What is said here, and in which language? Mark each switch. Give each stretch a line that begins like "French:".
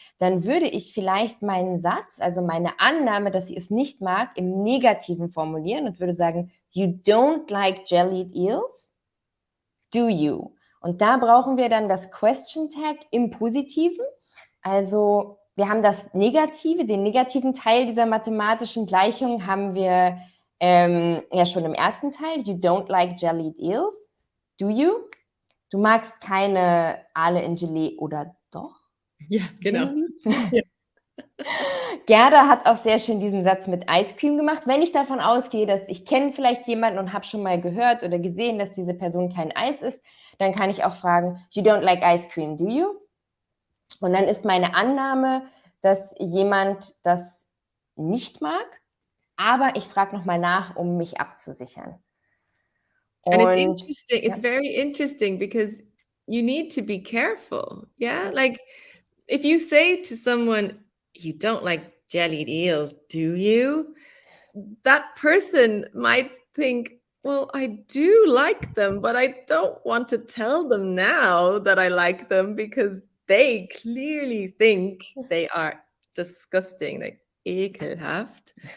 German: Dann würde ich vielleicht meinen Satz, also meine Annahme, dass sie es nicht mag, im Negativen formulieren und würde sagen,
English: you don't like jellied eels, do you?
German: Und da brauchen wir dann das Question Tag im Positiven. Also wir haben das Negative, den negativen Teil dieser mathematischen Gleichung haben wir ja schon im ersten Teil.
English: You don't like jellied eels, do you?
German: Du magst keine Aale in Gelee oder doch? Ja, genau. Ja. Gerda hat auch sehr schön diesen Satz mit Ice Cream gemacht. Wenn ich davon ausgehe, dass ich kenne vielleicht jemanden und habe schon mal gehört oder gesehen, dass diese Person kein Eis isst, dann kann ich auch fragen,
English: you don't like ice cream, do you?
German: Und dann ist meine Annahme, dass jemand das nicht mag, aber ich frage nochmal nach, um mich abzusichern.
English: And it's
German: Und
English: interesting, it's very interesting because you need to be careful. Yeah. Like if you say to someone, you don't like jellied eels, do you? That person might think, well, I do like them, but I don't want to tell them now that I like them because they clearly think they are disgusting, like ekelhaft.